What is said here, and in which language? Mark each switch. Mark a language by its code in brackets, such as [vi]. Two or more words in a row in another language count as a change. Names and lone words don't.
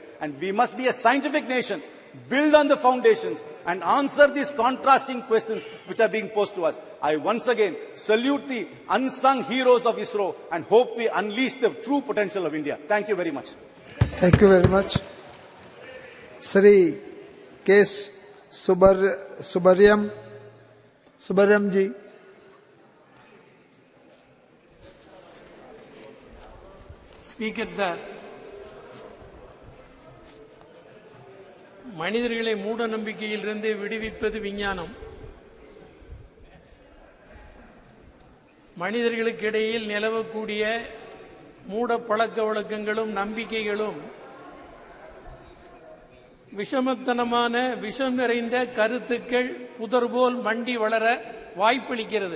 [en] And we must be a scientific nation, build on the foundations and answer these contrasting questions which are being posed to us. I once again salute the unsung heroes of ISRO and hope we unleash the true potential of India. Thank you very much. Thank you very much. Sri K. Subaryam ji. Speaker sir, [ta] மனிதர்களை மூட நம்பிக்கையிலிருந்து விடுவிப்பது விஞ்ஞானம். மனிதர்களுக்கு இடையில் நிலவக்கூடிய மூட பழக்க வழக்கங்களும் நம்பிக்கைகளும் விஷமத்தனமான விஷம் நிறைந்த கருத்துக்கள் புதர்போல் மண்டி வளர வாய்ப்பளிக்கிறது.